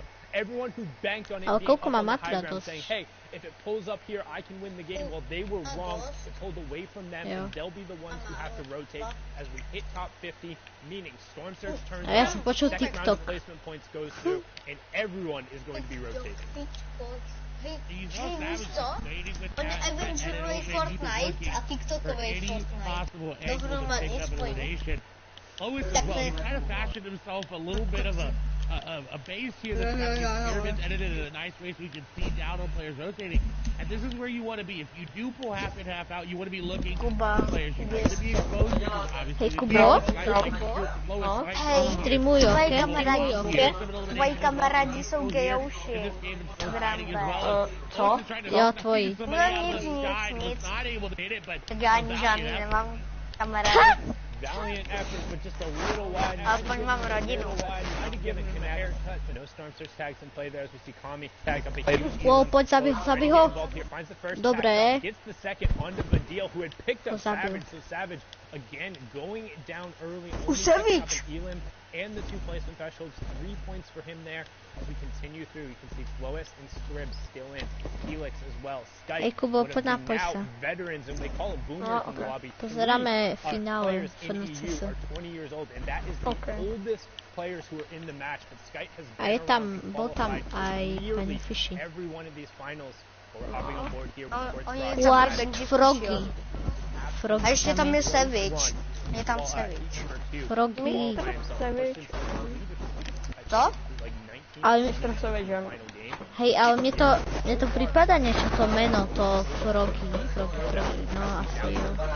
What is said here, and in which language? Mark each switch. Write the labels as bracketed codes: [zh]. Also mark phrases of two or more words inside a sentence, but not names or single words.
[en] Everyone who banked on it being up on the high ground saying, hey, if it pulls up here, I can win the game. Well, they were wrong. It pulled away from them, and they'll be the ones who have to rotate as we hit top 50, meaning Storm Surge turns on, second round of placement points goes through, and everyone is going to be rotating. [cs] Fortnite a TikTokovej Fortnite. Dohromady spojení. [en] Lois as well. He kind of fashioned himself a little bit of a base here that's got the experiments edited in a nice way so we can see down on players rotating. And this is where you want to be. If you do pull half in, half out, you want to be looking at players. You want to be exposed to obviously. [cs] Hej, Kubo? Hej, streamuju, Tvoji kamarádi jsou gejouši. Co? Jo, tvoji. No nic. Tak já ani žádný nemám kamarády. [en] valiant effort, but just a little wide. [cs] Aspoň mám rodinu. [en] Trying to give it a haircut, but no Storm Surge tags in play there as we see Kami tag up a huge. [sk] Wow, poď, zabij ho. Dobre. [en] Gets the second onto Badil, who had picked up Savage, so Savage again going down early. Savage! Elim and the 2 placement thresholds, 3 points for him there. As we continue through, we can see Flois and Scrib still in, Helix as well. Skype, Kubo, one of the now veterans, and they call it boomers in the lobby. [sk] Pozeráme finále FNCS. [en] Are 20 years old, and that is the oldest players who are in the match. But Skype has been [sk] bol tam aj pani Fishy. [en] Every one of these finals. We're hopping on board here. Froggy. [cs] A ještě tam je Savage. Je tam Savage. Froggy. Co? [sk] Ale hej, ale mne to prípada niečo to meno, to Froggy, no asi jo.